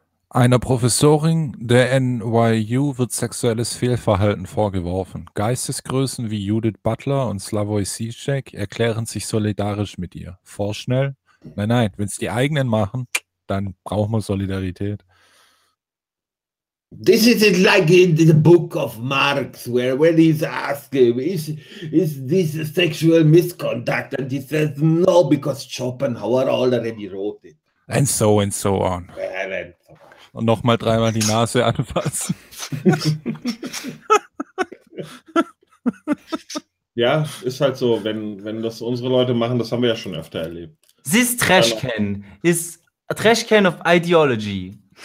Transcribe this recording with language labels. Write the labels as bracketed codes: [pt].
[de] Einer Professorin der NYU wird sexuelles Fehlverhalten vorgeworfen. Geistesgrößen wie Judith Butler und Slavoj Žižek erklären sich solidarisch mit ihr. Vorschnell? Nein, wenn es die eigenen machen, dann brauchen wir Solidarität. [en] This is it like in the book of Marx, where when he's asking, is this a sexual misconduct? And he says, no, because Schopenhauer already wrote it. And so and so on. Well, and so on. [de] Und nochmal dreimal die Nase anfassen. Ja, ist halt so, wenn das unsere Leute machen, das haben wir ja schon öfter erlebt. [en] This trash can is a trash can of ideology.